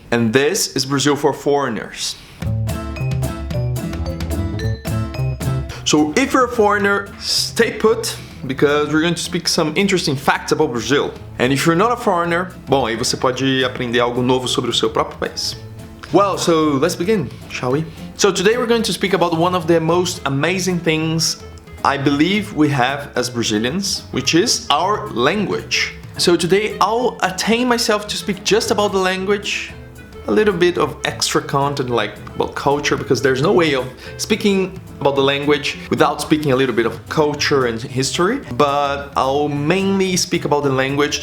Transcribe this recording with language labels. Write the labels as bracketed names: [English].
[English] And this is Brazil for Foreigners. So if you're a foreigner, stay put, because we're going to speak some interesting facts about Brazil. And if you're not a foreigner, [Portuguese] bom, aí você pode aprender algo novo sobre o seu próprio país. [English] Well, so let's begin, shall we? So today we're going to speak about one of the most amazing things I believe we have as Brazilians, which is our language. So today I'll attain myself to speak just about the language, a little bit of extra content like about culture, because there's no way of speaking about the language without speaking a little bit of culture and history, but I'll mainly speak about the language.